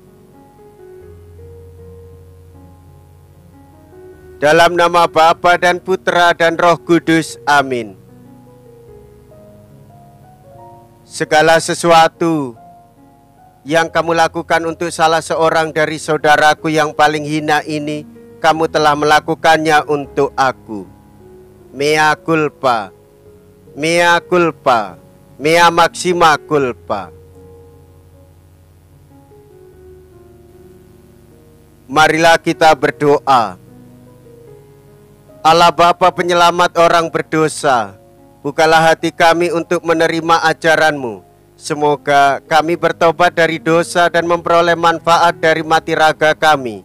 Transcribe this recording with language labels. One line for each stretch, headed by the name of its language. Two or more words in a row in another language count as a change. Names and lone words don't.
Indonesian: Dalam nama Bapa dan Putra dan Roh Kudus, amin. Segala sesuatu yang kamu lakukan untuk salah seorang dari saudaraku yang paling hina ini, kamu telah melakukannya untuk aku.
Latin: Mea culpa, mea culpa, mea maxima culpa.
Indonesian: Marilah kita berdoa. Allah Bapa penyelamat orang berdosa, bukalah hati kami untuk menerima ajaran-Mu. Semoga kami bertobat dari dosa dan memperoleh manfaat dari mati raga kami.